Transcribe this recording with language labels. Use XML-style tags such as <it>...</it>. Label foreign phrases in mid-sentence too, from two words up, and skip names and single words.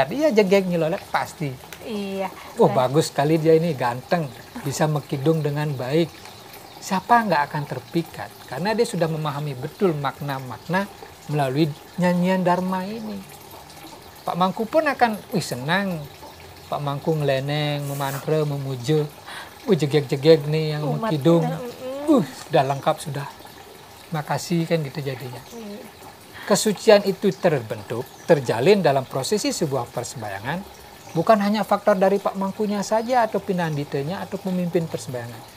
<id>Iya,</id> <ban>jegeg nyelolet</ban> <id>pasti. Iya. Bagus sekali dia ini, ganteng, bisa mengkidung dengan baik. Siapa nggak akan terpikat? Karena dia sudah memahami betul makna-makna melalui nyanyian Dharma ini. Pak Mangku pun akan, senang. Pak Mangku ngeleneng, memantra, memuja. Jegeg-jegeg nih yang Umat, mengkidung. Sudah lengkap sudah. Makasih kan gitu jadinya. Kesucian itu terbentuk, terjalin dalam prosesi sebuah persembahyangan. Bukan hanya faktor dari Pak Mangkunya saja atau pinanditanya atau pemimpin persembahyangan.</id>